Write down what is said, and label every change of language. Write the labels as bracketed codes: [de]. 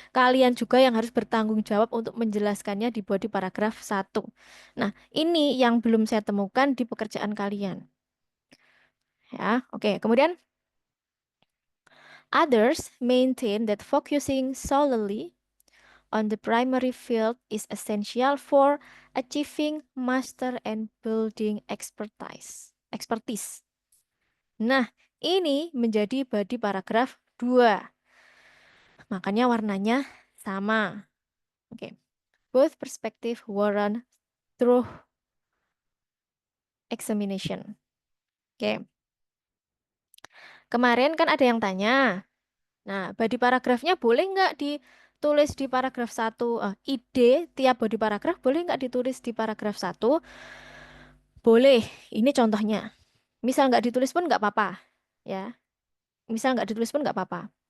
[id] Kalian juga yang harus bertanggung jawab untuk menjelaskannya di body paragraf 1. Nah, ini yang belum saya temukan di pekerjaan kalian. Ya, oke. Kemudian [en] others maintain that focusing solely on the primary field is essential for achieving master and building expertise. [id] Nah, ini menjadi body paragraf 2. Makanya warnanya sama. Oke. [en] Both perspective warrant through examination. [id] Oke. Kemarin kan ada yang tanya. Nah, body paragrafnya boleh nggak ditulis di paragraf 1? Ide tiap body paragraf boleh nggak ditulis di paragraf 1? Boleh. Ini contohnya. Misal nggak ditulis pun nggak apa-apa. Ya. Misal nggak ditulis pun nggak apa-apa.